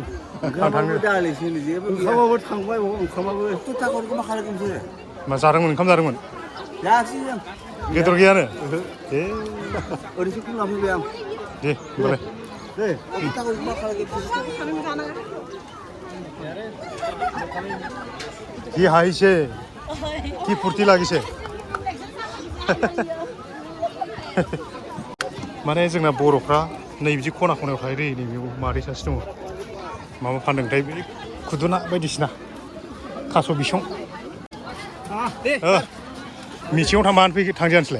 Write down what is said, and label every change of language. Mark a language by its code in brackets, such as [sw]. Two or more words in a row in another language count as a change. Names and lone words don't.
[brx] आं थाङो ओंखामाबो थांबाय ओंखामाबो थाखाखौ मा खालामगोन बिसोरो मा जादोंमोन ओंखाम जादोंमोन जायाखै जों बेदर गैयानो ए ओरैसो खम लांफैबाय आं दे होमबालाय दे थाखाखौ मा खालामगोन [as] কি হাইছে কি ফুর্তি লাগিছে [brx] माने जोंना बर'फ्रा नै बिदि खना खनायाव थायो दै नैबेयाव मादै सासे दङ माबा फानदोंथाय बे खुदुना बायदिसिना थास' बिसं मिथिङाव थांबानो थांजाया नोंसोरलाय